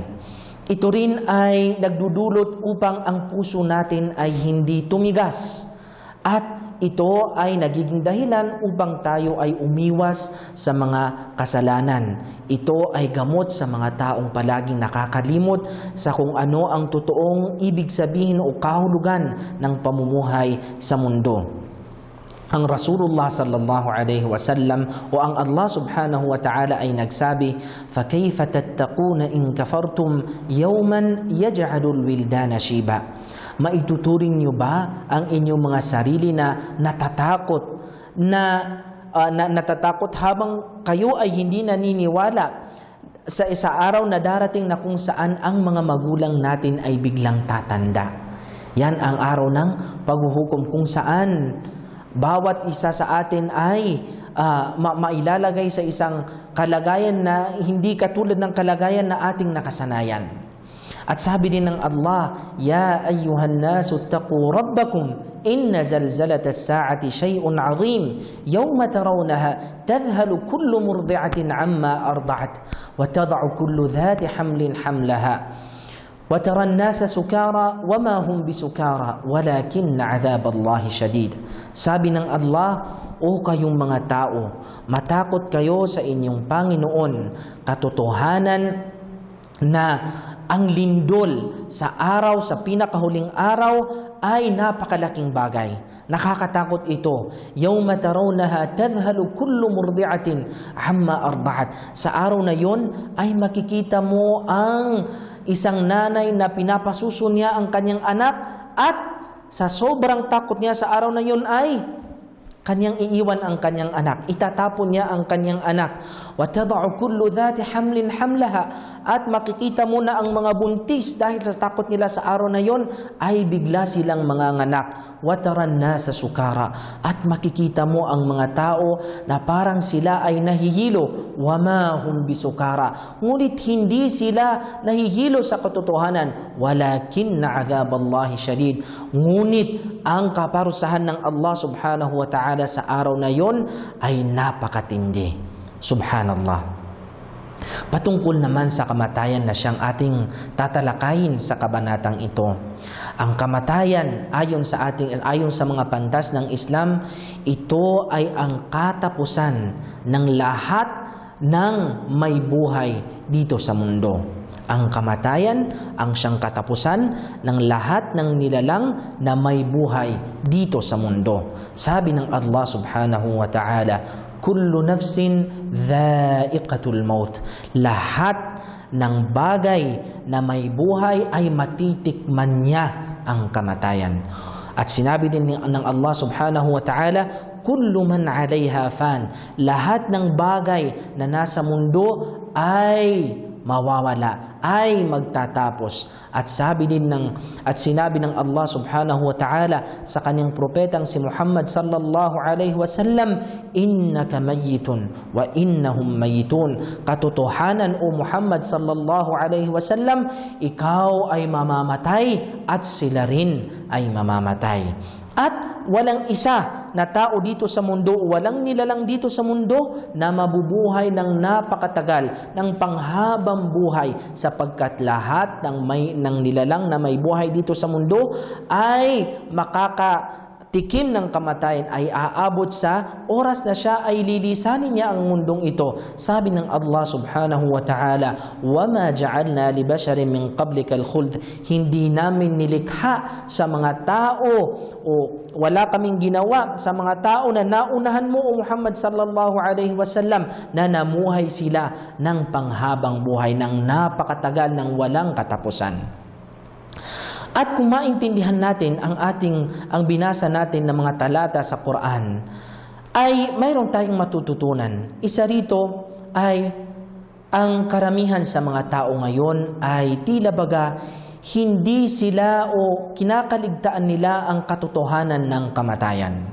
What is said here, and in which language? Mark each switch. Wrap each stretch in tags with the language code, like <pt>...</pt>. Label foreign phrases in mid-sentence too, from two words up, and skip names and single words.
<tl>Ito rin ay nagdudulot upang ang puso natin ay hindi tumigas, at ito ay nagiging dahilan upang tayo ay umiwas sa mga kasalanan. Ito ay gamot sa mga taong palaging nakakalimot sa kung ano ang totoong ibig sabihin o kahulugan ng pamumuhay sa mundo. Ang Rasulullah</tl> <ar>صلى الله عليه وسلم</ar> <tl>o ang Allah</tl> <ar>سبحانه وتعالى</ar> <tl>ay nagsabi,</tl> <ar>فَكَيْفَ تَتَّقُونَ إِن كَفَرْتُمْ يَوْمًا يَجْعَلُ الْوِلْدَانَ شِيبًا.</ar> <tl>Maituturing niyo ba ang inyong mga sarili na natatakot habang kayo ay hindi naniniwala sa araw na darating na kung saan ang mga magulang natin ay biglang tatanda? Yan ang araw ng paghuhukom, kung saan bawat isa sa atin ay mailalagay sa isang kalagayan na hindi katulad ng kalagayan na ating nakasanayan. At sabi din ng Allah,</tl> <ar>يا أيها الناس اتقوا ربكم إن زلزلة الساعة شيء عظيم يوم ترونها تذهل كل مرضعة عما أرضعت وتضع كل ذات حمل حملها وَتَرَى النَّاسَ سُكَارَى وَمَا هُمْ بِسُكَارَى وَلَكِنَّ عَذَابَ اللَّهِ شَدِيدٌ.</ar> <tl>Sabi ng Allah, o kayong mga tao, matakot kayo sa inyong Panginoon. Katotohanan na ang lindol sa araw, sa pinakahuling araw, ay napakalaking bagay. Nakakatakot ito.</tl> <ar>يوم ترونها تذهل كل مرضعة عما أرضعت.</ar> <tl>Sa araw na yon ay makikita mo ang isang nanay na pinapasuso niya ang kanyang anak, at sa sobrang takot niya sa araw na yon ay kanyang iiwan ang kanyang anak. Itatapon niya ang kanyang anak.</tl> <ar>وَتَضَعُ كُلُّ ذَاتِ حَمْلٍ حَمْلَهَا.</ar> <tl>At makikita mo na ang mga buntis dahil sa takot nila sa araw na yon ay bigla silang manganganak.</tl> <ar>وَتَرَى النَّاسَ سُكَارَى.</ar> <tl>At makikita mo ang mga tao na parang sila ay nahihilo.</tl> <ar>وَمَا هُمْ بِسُكَارَى.</ar> <tl>Ngunit hindi sila nahihilo sa katotohanan.</tl> <ar>وَلَكِنَّ عَذَابَ اللَّهِ شَدِيدٌ.</ar> <tl>Ngunit ang kaparusahan ng Allah</tl> <ar>سبحانه وتعالى</ar> <tl>sa araw na yon ay napakatindi. Subhanallah. Patungkol naman sa kamatayan na siyang ating tatalakayin sa kabanatang ito. Ang kamatayan ayon sa mga pantas ng Islam, ito ay ang katapusan ng lahat ng may buhay dito sa mundo. Ang kamatayan ang siyang katapusan ng lahat ng nilalang na may buhay dito sa mundo. Sabi ng Allah</tl> <ar>سبحانه وتعالى, كل نفس ذائقة الموت.</ar> <tl>Lahat ng bagay na may buhay ay matitikman niya ang kamatayan. At sinabi din ng Allah</tl> <ar>سبحانه وتعالى, كل من عليها فان.</ar> <tl>Lahat ng bagay na nasa mundo ay mawawala, ay magtatapos. At sinabi ng Allah</tl> <ar>سبحانه وتعالى</ar> <tl>sa kanyang propetang si Muhammad</tl> <ar>صلى الله عليه وسلم, إنك ميت وإنهم ميتون.</ar> <tl>Katotohanan o Muhammad</tl> <ar>صلى الله عليه وسلم,</ar> <tl>ikaw ay mamamatay at sila rin ay mamamatay. At walang isa na tao dito sa mundo, walang nilalang dito sa mundo na mabubuhay ng napakatagal, ng panghabang buhay, sapagkat lahat ng nilalang na may buhay dito sa mundo ay makakatikim ng kamatayan, ay aabot sa oras na siya ay lilisanin niya ang mundong ito. Sabi ng Allah</tl> <ar>سبحانه وتعالى, وَمَا جَعَلْنَا لِبَشَرٍ مِّن قَبْلِكَ الْخُلْدِ.</ar> <tl>Hindi namin nilikha sa mga tao, o wala kaming ginawa sa mga tao na naunahan mo o Muhammad</tl> <ar>صلى الله عليه وسلم,</ar> <tl>na namuhay sila ng panghabang buhay, ng napakatagal, ng walang katapusan. At kung maintindihan natin ang binasa natin ng mga talata sa Quran, ay mayroon tayong matututunan. Isa rito ay ang karamihan sa mga tao ngayon ay tila baga hindi sila o kinakaligtaan nila ang katotohanan ng kamatayan.</tl>